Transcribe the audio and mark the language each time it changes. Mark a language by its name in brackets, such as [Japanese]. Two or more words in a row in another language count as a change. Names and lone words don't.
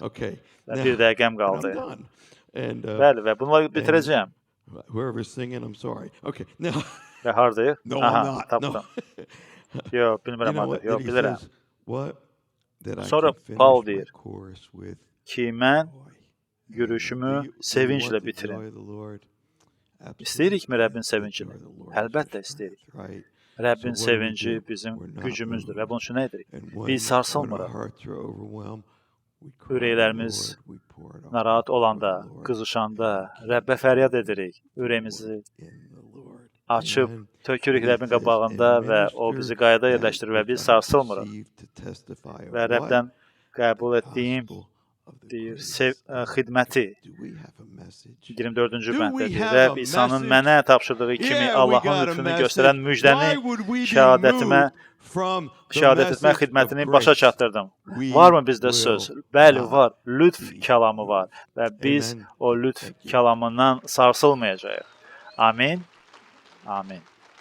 [English] Okay. [Azerbaijani] Və [English] Now, [Azerbaijani] bir dəqiqəm [English] and [Azerbaijani] qaldı. [English] I'm done. And [Azerbaijani] Bəli, və bununla bitirəcəyəm. [English] whoever's singing, I'm sorry. Okay. Now, [Azerbaijani] Və hardayıq? [English] no, [Azerbaijani] Aha, [English] I'm not. [Azerbaijani] tapdım. [English] No. [Azerbaijani] Yox, [English] You [Azerbaijani] bilmirəm [English] know [Azerbaijani] adı. [English] what? [Azerbaijani] Yox, [English] Then he [Azerbaijani] bilirəm. [English] says, what? That I [Azerbaijani] Sonra [English] can finish [Azerbaijani] Paul [English] my [Azerbaijani] deyir [English] course with [Azerbaijani] ki, mən [English] joy. [Azerbaijani] yürüyüşümü [English] Do you [Azerbaijani] sevinclə [English] want the [Azerbaijani] bitirim. [English] joy of the Lord? Absolutely. [Azerbaijani] İstəyirik mi Rəbbin [English] The [Azerbaijani] sevincini? [English] joy of the Lord is [Azerbaijani] Əlbəttə [English] your [Azerbaijani] istəyirik. [English] strength, right? [Azerbaijani] Rəbbin [English] So what do we [Azerbaijani] sevinci [English] do? [Azerbaijani] bizim [English] We're not [Azerbaijani] gücümüzdür və [English] moved. [Azerbaijani] bunun üçün nə edirik? [English] And [Azerbaijani] Biz [English] when our [Azerbaijani] sarsılmırıq. [English] hearts are overwhelmed, we cry to the [Azerbaijani] Ürəklərimiz [English] Lord, we pour it out [Azerbaijani] narahat [English] before [Azerbaijani] olanda, [English] the Lord, [Azerbaijani] qızışanda [English] and [Azerbaijani] Rəbbə fəryad edirik. Ürəyimizi [English] in the Lord. [Azerbaijani] açıb [English] Amen. [Azerbaijani] tökürük [English] And he [Azerbaijani] Rəbbin [English] says, [Azerbaijani] qabağında [English] "And [Azerbaijani] və o [English] minister [Azerbaijani] bizi qayada [English] that [Azerbaijani] yerləşdirir və [English] which [Azerbaijani] biz [English] I have [Azerbaijani] sarsılmırıq. [English] received to testify of [Azerbaijani] Və [English] what? [Azerbaijani] Rəbdən qəbul etdiyim [English] Gospel of the [Azerbaijani] deyir, [English] grace of [Azerbaijani] xidməti [English] God. Do we have a message? [Azerbaijani] 24-cü [English] Do [Azerbaijani] bənddə [English] we [Azerbaijani] deyir, [English] have [Azerbaijani] Rəbb [English] a [Azerbaijani] İsa'nın [English] message? [Azerbaijani] mənə tapşırdığı kimi [English] Yeah, we [Azerbaijani] Allahın [English] got a [Azerbaijani] lütfünü [English] message. [Azerbaijani] göstərən [English] Why [Azerbaijani] müjdəni [English] would we be [Azerbaijani] şəhadətimə [English] moved from the [Azerbaijani] şəhadət etmə [English] message [Azerbaijani] xidmətini [English] of [Azerbaijani] başa [English] grace? [Azerbaijani] çatdırdım. [English] We [Azerbaijani] Varmı bizdə [English] will [Azerbaijani] söz? Bəli, [English] not [Azerbaijani] var. Lütf [English] be [Azerbaijani] kəlamı var və biz [English] Amen. [Azerbaijani] o lütf [English] Thank you. [Azerbaijani] kəlamından sarsılmayacağıq. Amin. Amin.